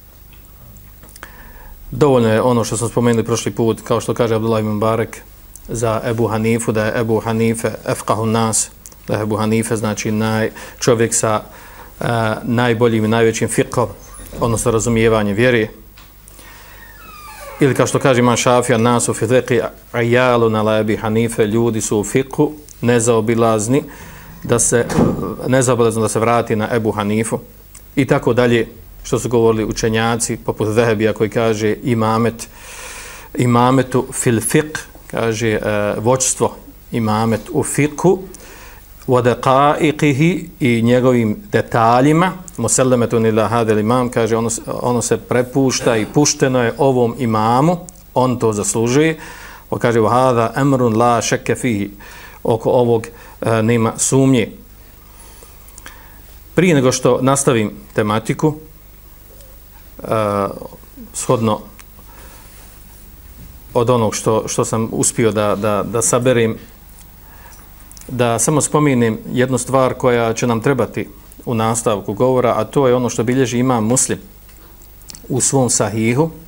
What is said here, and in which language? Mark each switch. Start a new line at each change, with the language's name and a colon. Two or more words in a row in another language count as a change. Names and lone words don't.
Bosnian: Dovoljno je ono što smo spomenuli prošli put, kao što kaže Abdullah ibn Mubarak za Ebu Hanifu, da je Ebu Hanife
Arabic: أفقه الناس,
Bosnian: da je Ebu Hanife znači čovjek sa najboljim i najvećim fiqhom, odnosno razumijevanjem vjere. Ili kao što kaže Imam Šafija,
Arabic: الناس في الفقه عيال على أبي حنيفة,
Bosnian: ljudi su u fiqhu nezaobilazni da se vrati na Ebu Hanifu i tako dalje, što su govorili učenjaci poput Zehebija koji kaže
Arabic: الإمامة في الفقه,
Bosnian: kaže vođstvo imamet u fiqhu ودقائقه i njegovim detaljima,
Arabic: مسلمة إلى هذا الإمام,
Bosnian: kaže ono se prepušta i pušteno je ovom imamu, on to zaslužuje.
Arabic: Kaže وهذا أمر لا شك فيه,
Bosnian: oko ovog nema sumnje. Prije nego što nastavim tematiku, shodno od onog što sam uspio da saberim, da samo spomenem jednu stvar koja će nam trebati u nastavku govora, a to je ono što bilježi Imam Muslim u svom sahihu.